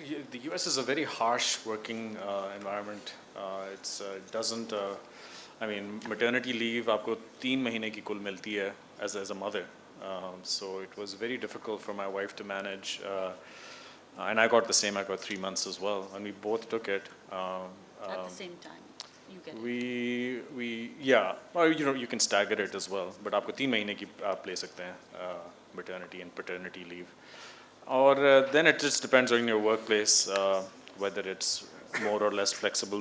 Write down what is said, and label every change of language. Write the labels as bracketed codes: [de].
[en] The US is a very harsh working environment. It doesn't, I mean, maternity leave [hi] आपको 3 महीने की कुल मिलती है [en] as a mother. So it was very difficult for my wife to manage. And I got the same, I got 3 months as well. And we both took it. At the same time, you get it. Yeah, or you can stagger it as well. [hi] But आपको 3 महीने की आप ले सकते हैं [en] maternity and paternity leave. Or then it just depends on your workplace, whether it's more or less flexible.